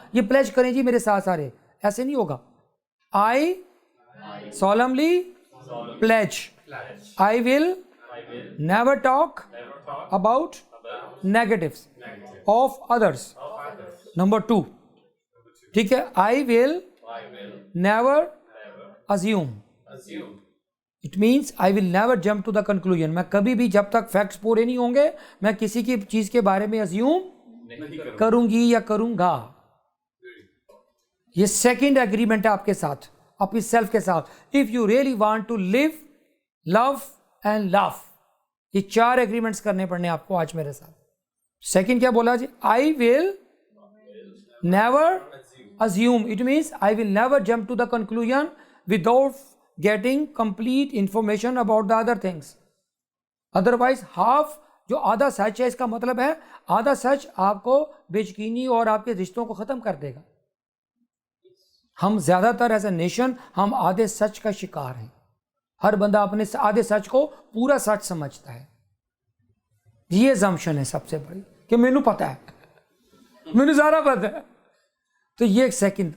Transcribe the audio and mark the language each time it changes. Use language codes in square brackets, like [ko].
[ur] یہ پلیج کریں جی میرے ساتھ سارے, ایسے نہیں ہوگا. [en] I solemnly pledge I will never talk about negatives of others. Number 2, [ur] ٹھیک ہے, [en] I will never assume. It means I will never jump to the conclusion. [ur] میں کبھی بھی جب تک فیکٹس پورے نہیں ہوں گے میں کسی کی چیز کے بارے میں assume کروں گی یا کروں گا. یہ سیکنڈ ایگریمنٹ ہے آپ کے ساتھ, اپنی سیلف کے ساتھ. [en] If you really want to live, love and laugh, [ur] یہ 4 ایگریمنٹس کرنے پڑنے آپ کو آج میرے ساتھ. [en] second [ur] کیا بولا جی, [en] I will never assume. It means I will never jump to the conclusion without getting complete information about the other things. Otherwise half [ur] جو آدھا سچ ہے, اس کا مطلب ہے آدھا سچ آپ کو بے یقینی اور آپ کے رشتوں کو ختم کر دے گا. ہم زیادہ تر [en] as a nation [ur] ہم آدھے سچ کا شکار ہیں. ہر بندہ اپنے آدھے سچ کو پورا سچ سمجھتا ہے. یہ زمشن ہے سب سے بڑی کہ [pa] مینوں پتہ ہے, مینوں زیادہ پتہ ہے. [ur] تو یہ ایک سیکنڈ.